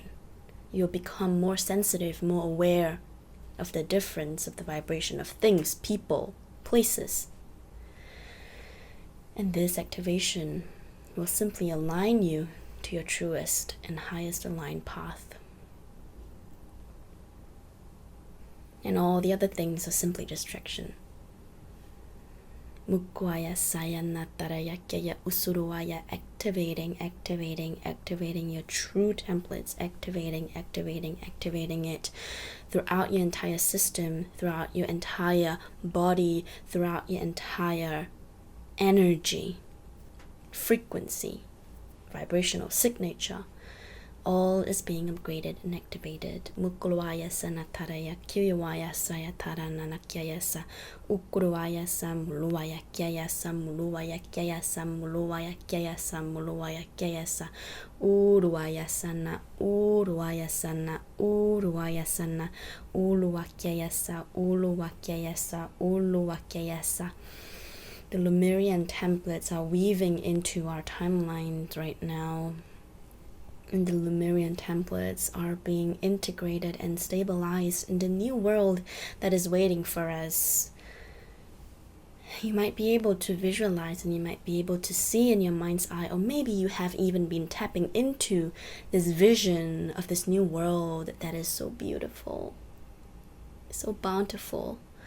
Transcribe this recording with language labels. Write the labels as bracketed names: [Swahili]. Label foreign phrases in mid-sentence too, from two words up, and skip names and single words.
[English] You'll become more sensitive, more aware of the difference of the vibration of things, people, places. And this activation will simply align you to your truest and highest aligned path. And all the other things are simply distraction. Mukwaya sayana tarayakya usuruwaya, activating your true templates, activating it throughout your entire system, throughout your entire body, throughout your entire energy, frequency, vibrational signature. All is being upgraded and activated. Mukulwaya sanataraya kyuwaya sayatara nanakyayasa ukuruwaya samuluwaya kyayasa muluwaya kyayasa muluwaya kyayasa muluwaya kyayasa uruwaya sana uruwaya sana uruwaya sana uluwakyayasa uluwakyayasa uluwakyayasa. The Lemurian templates are weaving into our timelines right now. and the Lemurian templates are being integrated and stabilized in the new world that is waiting for us. You might be able to visualize and you might be able to see in your mind's eye, or maybe you have even been tapping into this vision of this new world that is so beautiful, so bountiful.